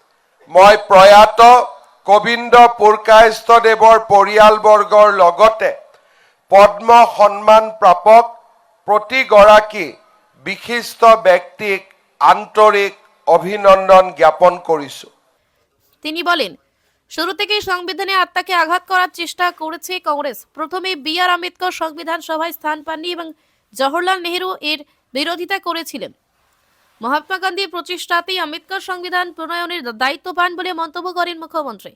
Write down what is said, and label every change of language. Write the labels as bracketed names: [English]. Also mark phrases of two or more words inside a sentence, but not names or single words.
[Assamese] মই প্ৰয়াত গোবিন্দ পুৰকায়স্থদেৱৰ পৰিয়ালবৰ্গৰ লগতে পদ্ম সন্মান প্ৰাপক প্ৰতিগৰাকী বিশিষ্ট ব্যক্তিক আন্তৰিক অভিনন্দন জ্ঞাপন কৰিছো। [Bangla] তিনি বলেন, শুরু থেকেই সংবিধানে আত্মাকে আঘাত করার চেষ্টা করেছে কংগ্রেস। প্রথমে বি.আর. আম্বেদকর সংবিধান সভায় স্থান পাননি এবং জওহরলাল নেহেরু এর বিরোধিতা করেছিলেন। মহাত্মা গান্ধীর প্রচেষ্টাতেই আম্বেদকর সংবিধান প্রণয়নের দায়িত্ব পান বলে মন্তব্য করেন মুখ্যমন্ত্রী।